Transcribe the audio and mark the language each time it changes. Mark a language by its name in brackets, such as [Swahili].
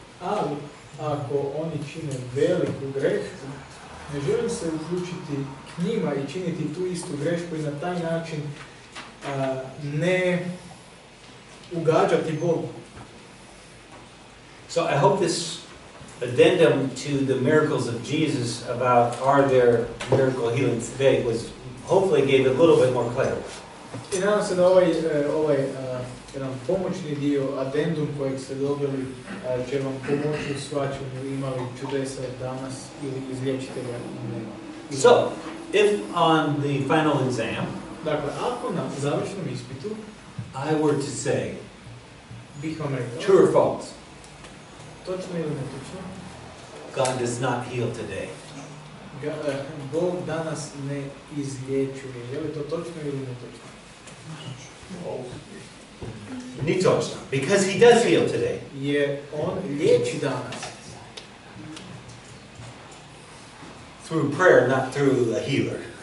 [Croatian] Ali, ako oni čine veliku grešku, ne želim se uključiti k njima i činiti tu istu grešku i na taj način ne ugađati Bogu. [English] So I hope this addendum to the miracles of Jesus about are there miracle healings today was hopefully gave it a little bit more clarity. [Croatian] I nadam se da ovaj jedan pomoćni dio, addendum kojeg ste dobili, će vam pomoći u shvaćanju imali čudesa danas ili izliječitelja. [English] So, if on the final exam, [Croatian] Dakle, ako na završnom ispitu [English] I were to say, [Croatian] bih vam rekao, [English] true or false, [Croatian] točno ili netočno, [English] God does not heal today. [Croatian] Bog danas ne izliječuje. Je li to točno ili netočno? Ni točno, [English] because he does heal today. [Croatian] Jer on liječi danas. [English] Through prayer, not through a healer.